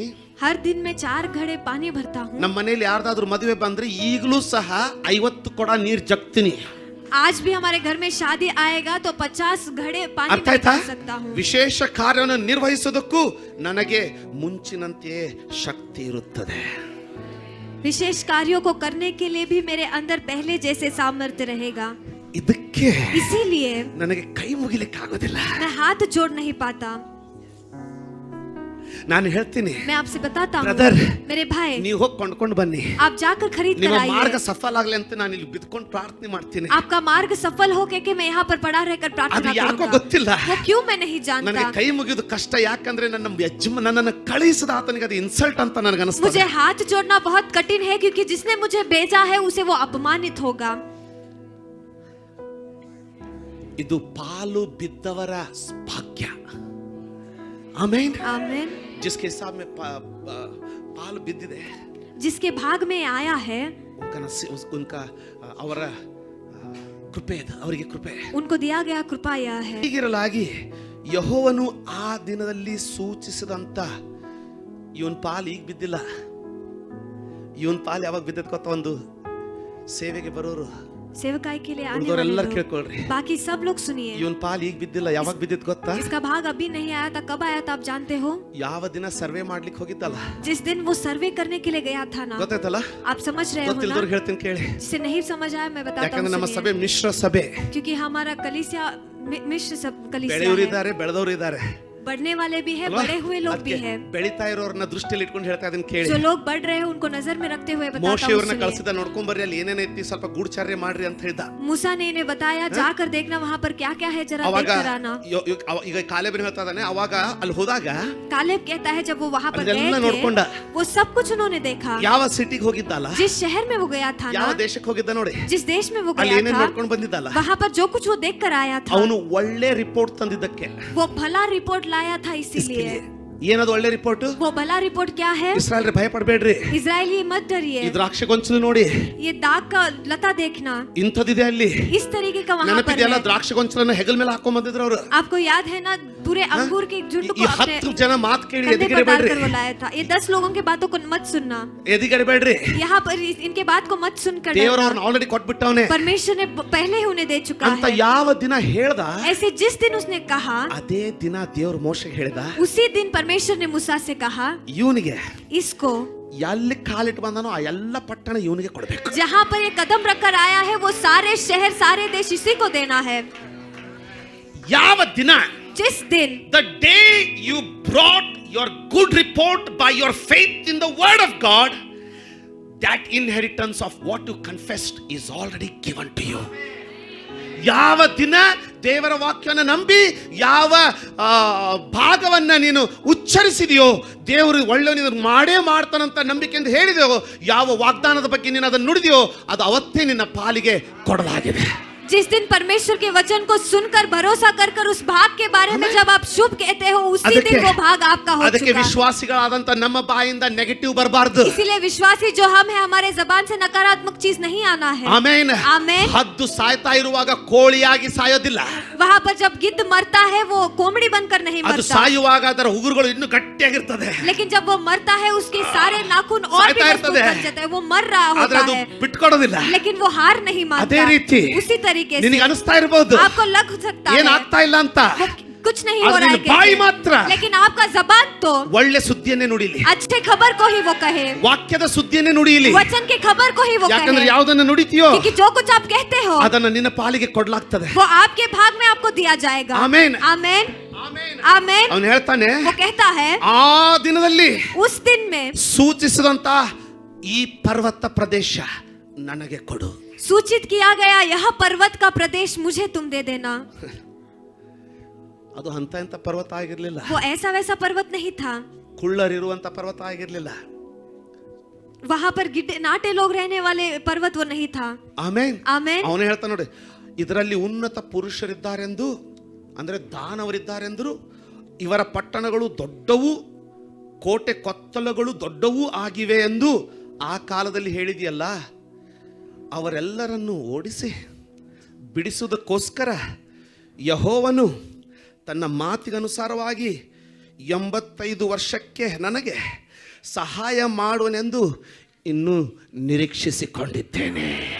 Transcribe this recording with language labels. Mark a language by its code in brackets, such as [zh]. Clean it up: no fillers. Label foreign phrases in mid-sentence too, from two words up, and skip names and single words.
[hi] हर दिन में 4 घड़े पानी भरता हूँ. [kn] ನಮ್ಮ ಮನೆಯಲ್ಲಿ ಯಾರ್ದಾದ್ರೂ ಮದುವೆ ಬಂದ್ರೆ ಈಗಲೂ ಸಹ 50 ಕೊಡ ನೀರು ಜಗ್ತೀನಿ. [hi] आज भी हमारे घर में शादी आएगा तो 50 घड़े पानी [kn] ಅರ್ಥ [hi] में [kn] ಆಯ್ತಾ? [hi] भर सकता हूँ. [kn] ವಿಶೇಷ ಕಾರ್ಯವನ್ನು ನಿರ್ವಹಿಸೋದಕ್ಕೂ ನನಗೆ ಮುಂಚಿನಂತೆಯೇ ಶಕ್ತಿ ಇರುತ್ತದೆ. [hi] विशेष कार्यों को करने के लिए भी मेरे अंदर पहले जैसे सामर्थ्य रहेगा. [kn] ಇದಕ್ಕೆ [hi] इसीलिए [kn] ನನಗೆ ಕೈ ಮುಗಿಲಿಕ್ಕೆ ಆಗೋದಿಲ್ಲ. [hi] मैं हाथ जोड़ नहीं पाता. [kn] ನಾನು ಹೇಳ್ತೀನಿ, [hi] मैं आपसे बताता हूँ [kn] ಬ್ರದರ್, [hi] मेरे भाई, [kn] ನೀವು ಹೋಗಿ ಕೊಂಡ್ಕೊಂಡು ಬನ್ನಿ. [hi] आप जाकर खरीद कर [kn] ನಿಮ್ಮ ಮಾರ್ಗ [hi] आइए. [kn] ಸಫಲ ಆಗ್ಲಿ ಅಂತ ನಾನು ಇಲ್ಲಿ ಬಿದ್ಕೊಂಡು ಪ್ರಾರ್ಥನೆ ಮಾಡ್ತೀನಿ. [hi] आपका मार्ग सफल हो के मैं यहाँ पर पड़ा रहकर [kn] ಅದು [hi] प्रार्थना [kn] ಯಾಕೋ [hi] करूंगा. [kn] ಗೊತ್ತಿಲ್ಲ. [hi] वो क्यों मैं नहीं [kn] ನನಗೆ [hi] जानता. [kn] ಕೈ ಮುಗಿದು ಕಷ್ಟ. ಯಾಕಂದ್ರೆ ನನ್ನನ್ನು ಕಳಿಸಿದ ಆತನಿಗೆ ಅದು ಇನ್ಸಲ್ಟ್ ಅಂತ ನನಗೆ [hi] मुझे [kn] ಅನಿಸ್ತದೆ. [hi] हाथ जोड़ना बहुत कठिन है, क्योंकि जिसने मुझे भेजा है उसे वो अपमानित होगा. [kn] ಇದು ಪಾಲು ಬಿದ್ದವರ ಭಾಗ್ಯ. ಆಮೆನ್. [hi] आमीन. जिसके हिसाब में [kn] पाಲು ಬಿದ್ದಿದೆ, [hi] जिसके भाग में आया है, [kn] उनका ಅವರ ಕೃಪೆ ಇದೆ, ಅವರಿಗೆ ಕೃಪೆ, [hi] उनको दिया गया कृपा यह है. [kn] ಹೀಗಿರಲಾಗಿ ಯೆಹೋವನು ಆ ದಿನದಲ್ಲಿ ಸೂಚಿಸಿದಂತ ಇವನ್ ಪಾಲು ಈಗ ಬಿದ್ದಿಲ್ಲ. ಇವನ್ ಪಾಲು ಯಾವಾಗ ಬಿದ್ದದ ಗೊತ್ತ? ಒಂದು ಸೇವೆಗೆ ಬರೋರು, [hi] सेवकाई के लिए आने वाले [kn] ಎಲ್ಲರೂ [hi] लोग. [kn] ಕೇಳ್ಕೊಳ್ರಿ, [hi] बाकी सब लोग सुनिए. [kn] ಇವನ್ ಪಾಲು ಈಗ ಬಿದ್ದಿಲ್ಲ, ಯಾವಾಗ ಬಿದ್ದಿದ್ ಗೊತ್ತಾ? [hi] इसका भाग अभी नहीं आया था. कब आया था आप जानते हो? [kn] ಯಾವ ದಿನ ಸರ್ವೆ ಮಾಡ್ಲಿಕ್ಕೆ ಹೋಗಿದ್ದಲ್ಲ, [hi] जिस दिन वो सर्वे करने के लिए गया था ना. [kn] ಗೊತ್ತಾಯ್ತಲ್ಲ? [hi] आप समझ रहे हो ना? [kn] ಗೊತ್ತಿಲ್ದವ್ರಿಗೆ ಹೇಳ್ತೀನಿ ಕೇಳಿ. [hi] जिसे नहीं समझ आया मैं बताता [kn] ಯಾಕಂದ್ರೆ ನಮ್ಮ [hi] हूँ. [kn] ಸಭೆ ಮಿಶ್ರ ಸಭೆ, [hi] क्योंकि हमारा कलीसिया मिश्र सब कलीसिया [kn] ಬೆಳೆಯೋರು [hi] है. [kn] ಇದ್ದಾರೆ, ಬೆಳೆದವರು ಇದ್ದಾರೆ. [hi] बढ़ने वाले भी है, बढ़े हुए लोग भी है. [kn] ಬೆಳಿತಾ ಇರೋರನ್ನ ದೃಷ್ಟಿಯಲ್ಲಿ ಇಟ್ಕೊಂಡು ಹೇಳ್ತಾ ಇದನ್ನ ಕೇಳಿ. [hi] जो लोग बढ़ रहे हैं उनको नजर में रखते हुए बताता [kn] ಮೋಶೆ [hi] हूँ. [kn] ಅವ್ರನ್ನ ಕಳಿಸಿದ, ನೋಡ್ಕೊಂಡ್ ಬರ್ರಿ, ಅಲ್ಲಿ ಏನೇನೈತಿ ಸ್ವಲ್ಪ ಗೂಢಚಾರ್ಯ ಮಾಡ್ರಿ ಅಂತ ಹೇಳ್ದ. [hi] मूसा ने इन्हें बताया जाकर देखना वहाँ पर क्या क्या है, जरा [kn] ಅವಾಗ [hi] देख कर आना. [kn] ಈಗ ಕಾಲೇಬ್ ಹೇಳ್ತಾ ಇದ್ದಾನೆ, ಅವಾಗ ಅಲ್ಲಿ ಹೋದಾಗ [hi] कालेब कहता है जब वो वहाँ पर [kn] ಅದೆಲ್ಲ [hi] गए [kn] ನೋಡ್ಕೊಂಡ. [hi] थे वो सब कुछ उन्होंने देखा. [kn] ಯಾವ ಸಿಟಿಗೆ ಹೋಗಿದ್ದಲ್ಲ, [hi] जिस शहर में वो गया था [kn] ಯಾವ [hi] ना, [kn] ದೇಶಕ್ಕೆ ಹೋಗಿದ್ದ ನೋಡಿ, [hi] जिस देश में वो [kn] ಅಲ್ಲಿ [hi] गया [kn] ಏನೇನ್ [hi] था, [kn] ನೋಡ್ಕೊಂಡು ಬಂದಿದ್ದಲ್ಲ, [hi] वहाँ पर जो कुछ वो देख कर आया था, [kn] ಅವನು ಒಳ್ಳೆ ರಿಪೋರ್ಟ್ ತಂದಿದ್ದಕ್ಕೆ. [hi] वो भला रिपोर्ट लाया था. इसीलिए [kn] ಏನದು ಒಳ್ಳೆ ರಿಪೋರ್ಟ್? [hi] वो भला रिपोर्ट क्या है? [kn] ಇಸ್ರಾಯೇಲ್ರೆ ಭಯ ಪಡಬೇಡ್ರಿ, [hi] इजरायली मत डरिए. [kn] ಈ ದ್ರಾಕ್ಷಿ ಗೊಂಚಲು ನೋಡಿ, [hi] ये दाग का लता देखना, [kn] ಇಂಥದಿದೆ ಅಲ್ಲಿ. [hi] इस तरीके का वहाँ पर [kn] ನೆನಪಿದೆಯಲ್ಲ, [hi] है. [kn] ದ್ರಾಕ್ಷಿ ಗೊಂಚಲನ್ನ ಹೆಗಲ ಮೇಲೆ ಹಾಕೊಂಡ್ ಬಂದಿದ್ರು ಅವರು. [hi] आपको याद है ना, पूरे अंगूर के झुंड [kn] ಈ [hi] को अपने [kn] 10 ಜನ ಮಾತು ಕೇಳಿ [hi] कंधे पर [kn] ಎದಿಗಿಡಬೇಡ್ರಿ, [hi] डालकर वो लाया था. ये 10 लोगों के बातों को मत सुनना. [kn] ಎದಿಗಿಡಬೇಡ್ರಿ. [hi] यहाँ पर इनके बात को मत सुनकर [kn] ದೇವರು [hi] डरना. [kn] ಅವ್ರನ್ನ ಆಲ್ರೆಡಿ ಕೊಟ್ಬಿಟ್ಟವನೆ [hi] परमेश्वर ने पहले ही उन्हें दे चुका [kn] ಅಂತ [hi] है. [kn] ಯಾವ ದಿನ ಹೇಳ್ದ, [hi] ऐसे जिस दिन उसने कहा, [kn] ಅದೇ ದಿನ ದೇವರು ಮೋಶೆಗೆ ಹೇಳ್ದ, [hi] उसी दिन परमेश्वर ने मूसा से कहा, [kn] ಇವನಿಗೆ [hi] इसको [kn] ಎಲ್ಲಿ ಕಾಲಿಟ್ಟು ಬಂದನೋ ಆ ಎಲ್ಲ ಪಟ್ಟಣ ಇವನಿಗೆ ಕೊಡಬೇಕು. [hi] जहाँ पर ये कदम रखकर आया है वो सारे शहर सारे देश इसी को देना है. [kn] ಯಾವ ದಿನ? [hi] जिस दिन [en] The day you brought your good report by your faith in the word of God, that inheritance of what you confessed is already given to you. [kn] ಯಾವ ದಿನ ದೇವರ ವಾಕ್ಯವನ್ನು ನಂಬಿ ಯಾವ ಭಾಗವನ್ನ ನೀನು ಉಚ್ಚರಿಸಿದೆಯೋ, ದೇವರು ಒಳ್ಳೆಯವನು ಮಾಡೇ ಮಾಡ್ತಾನಂತ ನಂಬಿಕೆಯಿಂದ ಹೇಳಿದೆಯೋ, ಯಾವ ವಾಗ್ದಾನದ ಬಗ್ಗೆ ನೀನು ಅದನ್ನು ನುಡಿದೆಯೋ, ಅದು ಅವತ್ತೇ ನಿನ್ನ ಪಾಲಿಗೆ ಕೊಡಲಾಗಿದೆ. [hi] जिस दिन परमेश्वर के वचन को सुनकर भरोसा कर कर उस भाग के बारे में जब आप शुभ कहते हो, उसी दिन वो भाग आपका हो [kn] ಅದಕ್ಕೆ [hi] चुका. [kn] ವಿಶ್ವಾಸಿಗಳಾದಂತ ನಮ್ಮ ಬಾಯಿಂದ ನೆಗೆಟಿವ್ ಬರಬಾರದು. [hi] इसीलिए विश्वासी जो हम है, हमारे जबान से नकारात्मक चीज नहीं आना है. [kn] ಆಮೆನ್. [hi] आमेन. [kn] ಹದ್ದು ಸಾಯ್ತಾ ಇರುವಾಗ ಕೋಳಿಯಾಗಿ ಸಾಯೋದಿಲ್ಲ. [hi] वहाँ पर जब गिद्ध मरता है वो कोमड़ी बनकर नहीं [kn] ಅದು [hi] मरता, [kn] ಸಾಯುವಾಗ ಅದರ ಉಗುರುಗಳು ಇನ್ನೂ ಗಟ್ಟಿಯಾಗಿರ್ತದೆ. [hi] लेकिन जब वो मरता है उसके सारे नाखून और भी [kn] सायता [hi] मजबूत [kn] इರ್ತದೆ. [hi] बन जाते हैं. वो मर रहा [kn] ಆದ್ರೆ [hi] होता [kn] ಅದು [hi] है [kn] ಬಿಟ್ಕೊಡೋದಿಲ್ಲ. [hi] लेकिन वो हार नहीं [kn] ಅದೇ [hi] मानता. [kn] ರೀತಿ [hi] उसी तरीके से [kn] ನಿನಗೆ ಅನಿಸ್ತಾ ಇರಬಹುದು [hi] आपको लग सकता है [kn] ಏನಾಗ್ತಾ ಇಲ್ಲ ಅಂತ, [hi] वो कुछ नहीं हो [kn] ಆದ್ರೆ [hi] रहा है [kn] ನಿನ್ನ ಬಾಯಿ [hi] कहते, [kn] ಮಾತ್ರ [hi] लेकिन आपका जबान तो [kn] ಒಳ್ಳೆ ಸುದ್ದಿಯನ್ನೇ ನುಡಿಲಿ, [hi] अच्छे खबर को ही वो कहे, [kn] ವಾಕ್ಯದ ಸುದ್ದಿಯನ್ನೇ ನುಡಿಯಲಿ. [hi] वचन के खबर को ही वो [kn] ಯಾಕಂದ್ರೆ [hi] कहे, [kn] ಯಾವುದನ್ನ ನುಡಿತೀಯೋ [hi] क्योंकि जो कुछ आप कहते हो [kn] ಅದನ್ನ ನಿನ್ನ ಪಾಲಿಗೆ ಕೊಡ್ಲಾಗ್ತದೆ. [hi] वो आपके भाग में आपको दिया जाएगा. [kn] ಆಮೆನ್. [hi] आमेन. आमेन. [kn] ಅವನು ಹೇಳ್ತಾನೆ, [hi] वो कहता है [kn] ಆ ದಿನದಲ್ಲಿ [hi] उस दिन में [kn] ಸೂಚಿಸಿದಂತ ಈ ಪರ್ವತ ಪ್ರದೇಶ ನನಗೆ ಕೊಡು. [hi] सूचित किया गया यह पर्वत का प्रदेश मुझे तुम दे देना. [kn] ಅದು ಅಂತ ಇಂತ ಪರ್ವತ ಆಗಿರ್ಲಿಲ್ಲ, [hi] वो ऐसा वैसा पर्वत नहीं था. [kn] ಕುಳ್ಳರಿರುವಂತ ಪರ್ವತ ಆಗಿರ್ಲಿಲ್ಲ. [hi] वहां पर नाटे लोग रहने वाले पर्वत वो नहीं था. [kn] ಆಮೆನ್. [hi] आमेन. [kn] ಅವನು ಹೇಳ್ತಾನೆ ನೋಡಿ, ಇದರಲ್ಲಿ ಉನ್ನತ ಪುರುಷರಿದ್ದಾರೆಂದು, ಅಂದ್ರೆ ದಾನವರಿದ್ದಾರೆಂದರು, ಇವರ ಪಟ್ಟಣಗಳು ದೊಡ್ಡವು, ಕೋಟೆ ಕೊತ್ತಲಗಳು ದೊಡ್ಡವೂ ಆಗಿವೆ ಎಂದು ಆ ಕಾಲದಲ್ಲಿ ಹೇಳಿದೆಯಲ್ಲ, ಅವರೆಲ್ಲರನ್ನು ಓಡಿಸಿ ಬಿಡಿಸುವುದಕ್ಕೋಸ್ಕರ ಯೆಹೋವನು ತನ್ನ ಮಾತಿಗನುಸಾರವಾಗಿ 85 ವರ್ಷಕ್ಕೆ ನನಗೆ ಸಹಾಯ ಮಾಡುವನೆಂದು ಇನ್ನೂ ನಿರೀಕ್ಷಿಸಿಕೊಂಡಿದ್ದೇನೆ.